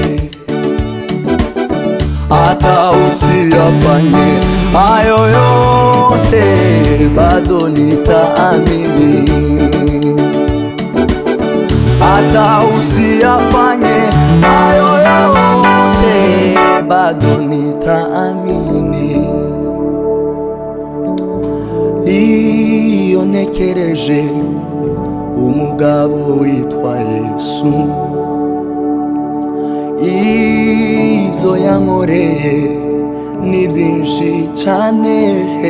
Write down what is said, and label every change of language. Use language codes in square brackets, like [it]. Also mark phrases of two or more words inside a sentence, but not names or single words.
[sw] Hata usiyafanye hayo yote, bado nitaamini. Hata usiyafanye hayo yote, bado nitaamini. [rw] Iyonekereje umugabo witwa Yesu, ibyo yankoreye ni byinshi cyane.